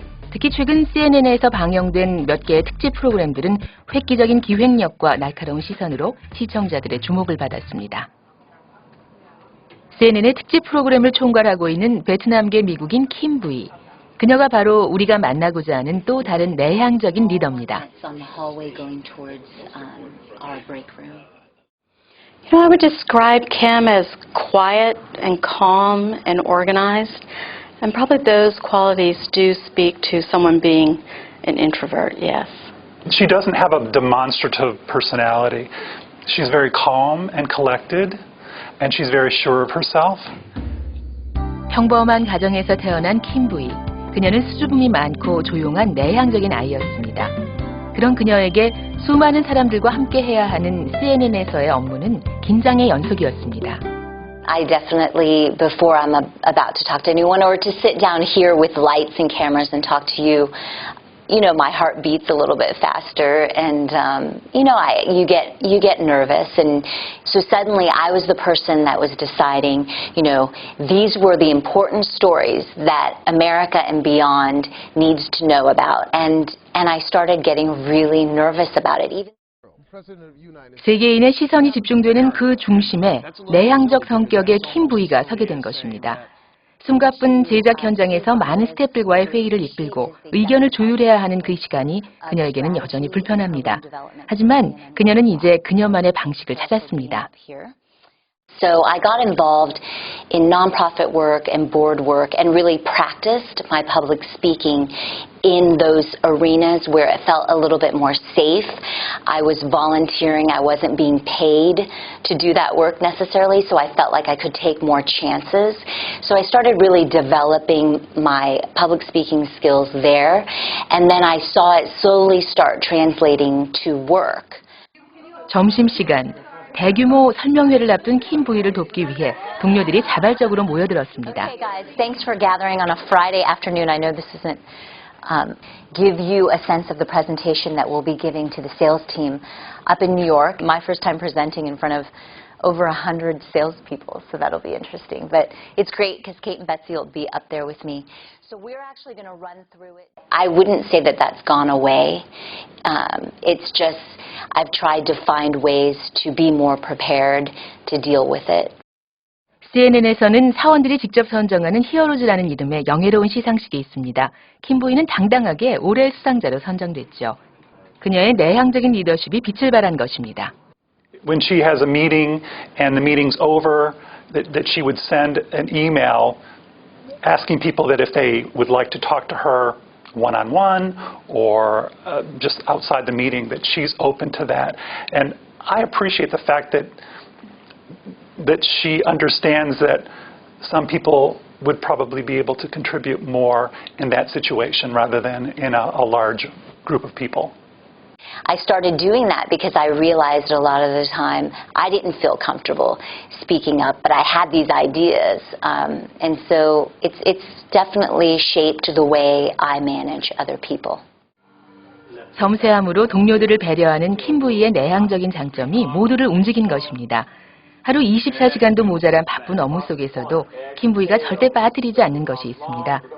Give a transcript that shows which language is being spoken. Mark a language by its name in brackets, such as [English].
[Korean] 특히 최근 CNN에서 방영된 몇 개의 특집 프로그램들은 획기적인 기획력과 날카로운 시선으로 시청자들의 주목을 받았습니다. CNN의 특집 프로그램을 총괄하고 있는 베트남계 미국인 킴 부이. 그녀가 바로 우리가 만나고자 하는 또 다른 내향적인 리더입니다. [English] I would describe Kim as quiet and calm and organized. And probably those qualities do speak to someone being an introvert, yes. She doesn't have a demonstrative personality. She's very calm and collected, and she's very sure of herself. [Korean] 평범한 가정에서 태어난 킴부이. 그녀는 수줍음이 많고 조용한 내향적인 아이였습니다. 그런 그녀에게 수많은 사람들과 함께 해야 하는 CNN에서의 업무는 긴장의 연속이었습니다. [English] I definitely, before I'm about to talk to anyone or to sit down here with lights and cameras and talk to you, you know, my heart beats a little bit faster, and you know, you get nervous, and so suddenly I was the person that was deciding, you know, these were the important stories that America and beyond needs to know about, and I started getting really nervous about it. Even [Korean] 세계인의 시선이 집중되는 그 중심에 내향적 성격의 킴부이가 서게 된 것입니다. 숨가쁜 제작 현장에서 많은 스태프들과의 회의를 이끌고 의견을 조율해야 하는 그 시간이 그녀에게는 여전히 불편합니다. 하지만 그녀는 이제 그녀만의 방식을 찾았습니다. [English] So I got involved in nonprofit work and board work and really practiced my public speaking in those arenas where it felt a little bit more safe. I was volunteering. I wasn't being paid to do that work necessarily, so I felt like I could take more chances. So I started really developing my public speaking skills there, and then I saw it slowly start translating to work. [Korean] 점심시간. 대규모 설명회를 앞둔 킴부이를 돕기 위해 동료들이 자발적으로 모여들었습니다. [English] Okay, guys, thanks for gathering on a Friday afternoon. I know this isn't give you a sense of the presentation that we'll be giving to the sales team up in New York. My first time presenting in front of over 100 salespeople, so that'll be interesting. But it's great because Kate and Betsy will be up there with me. So we're actually going to run through it. I wouldn't say that that's gone away. It's just I've tried to find ways to be more prepared to deal with it. [Korean] CNN에서는 사원들이 직접 선정하는 히어로즈라는 이름의 영예로운 시상식이 있습니다. 킴부이는 당당하게 올해의 수상자로 선정됐죠. 그녀의 내향적인 리더십이 빛을 발한 것입니다. [English] When she has a meeting and the meeting's over, that she would send an email asking people that if they would like to talk to her one-on-one or just outside the meeting, that she's open to that. And I appreciate the fact that she understands that some people would probably be able to contribute more in that situation rather than in a large group of people. I started doing that because I realized a lot of the time I didn't feel comfortable speaking up, but I had these ideas, and so it's definitely shaped the way I manage other people. [Korean] 섬세함으로 동료들을 배려하는 킴부이의 내향적인 장점이 모두를 움직인 것입니다. 하루 24시간도 모자란 바쁜 업무 속에서도 킴부이가 절대 빠뜨리지 않는 것이 있습니다.